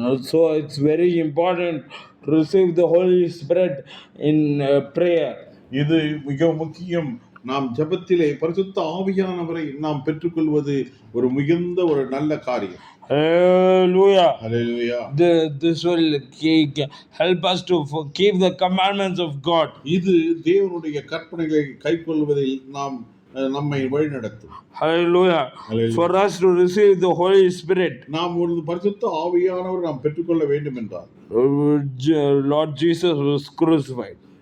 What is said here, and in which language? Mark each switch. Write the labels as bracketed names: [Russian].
[English] So it's very important to receive the Holy Spirit in prayer. [Tamil] இது மிக முக்கியம். நாம் ஜெபத்திலே பரிசுத்த ஆவியானவரை நாம் பெற்றுக்கொள்வது ஒரு மிகுந்த ஒரு நல்ல காரியம். [English] Hallelujah. Hallelujah. This will help us to keep the commandments of God. [Tamil] இது தேவனுடைய கற்பனைகளை கைக்கொள்வதில் நம்மை வழிநடத்தும். [English] Hallelujah. For us to receive the Holy Spirit, [Tamil] நாம் ஒரு பரிசுத்த ஆவியானவர் நாம் பெற்றுக்கொள்ள வேண்டும் என்றால் [English] Lord Jesus was crucified.